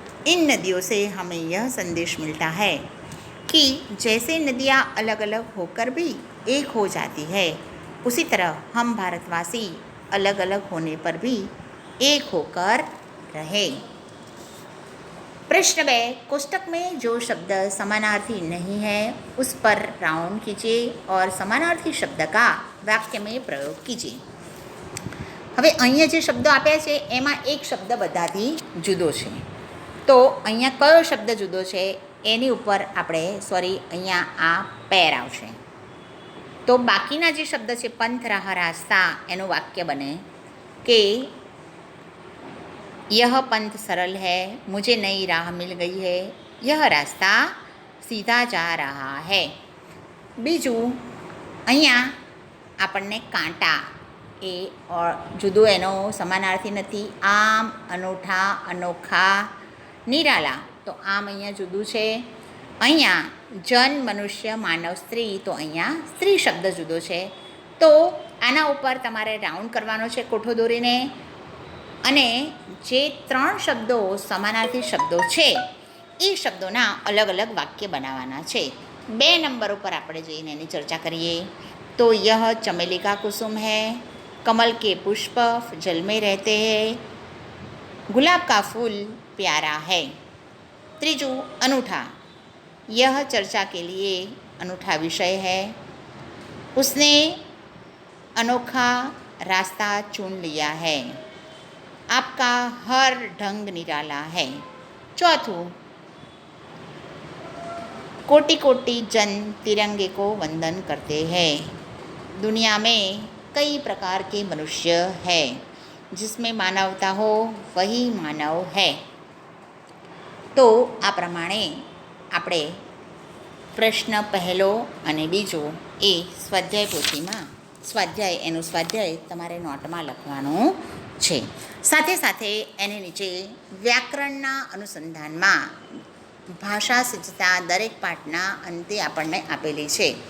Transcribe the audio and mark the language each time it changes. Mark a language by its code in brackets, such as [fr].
[hi] इन नदियों से हमें यह संदेश मिलता है कि जैसे नदियाँ अलग अलग होकर भी एक हो जाती है, उसी तरह हम भारतवासी अलग अलग होने पर भी एक होकर रहे. प्रश्न 2, कोष्टक में जो शब्द समानार्थी नहीं है उस पर राउंड कीजिए और समानार्थी शब्द का वाक्य में प्रयोग कीजिए. [gu] હવે અહીંયા જે શબ્દો આપ્યા છે એમાં એક શબ્દ બધાથી જુદો છે, તો અહીંયા કયો શબ્દ જુદો છે એની ઉપર આપણે અહીંયા આ પેર આવશે. તો બાકીના જે શબ્દ છે [hi] पंथ राह रास्ता [gu] એનું વાક્ય બને કે [hi] यह पंथ सरल है, मुझे नई राह मिल गई है, यह रास्ता सीधा जा रहा है. [gu] બીજું અહીંયા આપણને કાંટા એ જુદો એનો સમાનાર્થી નથી. આમ, અનોઠા, અનોખા, નિરાલા, તો આમ અહીંયા જુદું છે. અહીંયા જન, મનુષ્ય, માનવ, સ્ત્રી, તો અહીંયા સ્ત્રી શબ્દ જુદો છે. તો આના ઉપર તમારે રાઉન્ડ કરવાનો છે કોઠો દોરીને, અને જે 3 શબ્દો સમાનાર્થી શબ્દો છે એ શબ્દોના અલગ અલગ વાક્ય બનાવવાના છે. 2 નંબર ઉપર આપણે જઈને એની ચર્ચા કરીએ. [hi] તો यह चमेली का कुसुम है, कमल के पुष्प जल में रहते हैं, गुलाब का फूल प्यारा है. तीजू, अनूठा, यह चर्चा के लिए अनूठा विषय है, उसने अनोखा रास्ता चुन लिया है, आपका हर ढंग निराला है. चौथू, कोटि कोटि जन तिरंगे को वंदन करते हैं, दुनिया में कई प्रकार के मनुष्य है, जिसमें मानवता हो वही मानव है. [gu] तो आ प्रमाणे આપણે પ્રશ્ન પહેલો અને બીજો એ સ્વાધ્યાય પોથીમાં એનું સ્વાધ્યાય તમારે નોટમાં લખવાનું છે. સાથે સાથે એની નીચે વ્યાકરણના અનુસંધાનમાં ભાષા સજ્જતા દરેક પાઠના અંતે આપણને આપેલી છે.